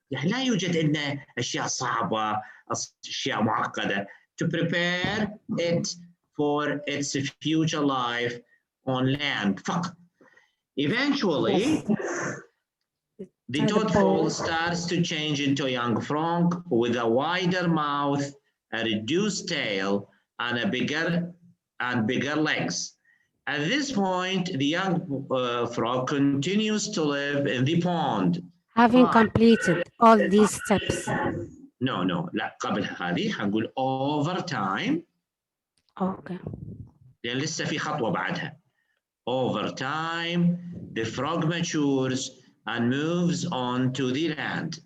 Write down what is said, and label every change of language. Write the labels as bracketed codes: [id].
[ar] يعني لا يوجد عندنا أشياء صعبة، أشياء معقدة. [en] To prepare it for its future life on land. [ar] فقط. [en] Eventually, the tadpole starts to change into a young frog with a wider mouth, a reduced tail, and bigger legs. At this point, the young frog continues to live in the pond. Having completed all these steps. [ar] No, لا قبل هذه حنقول over time. [en] Okay. [ar] لأن لسه في خطوة بعدها. [en] Over time, the frog matures and moves on to the land.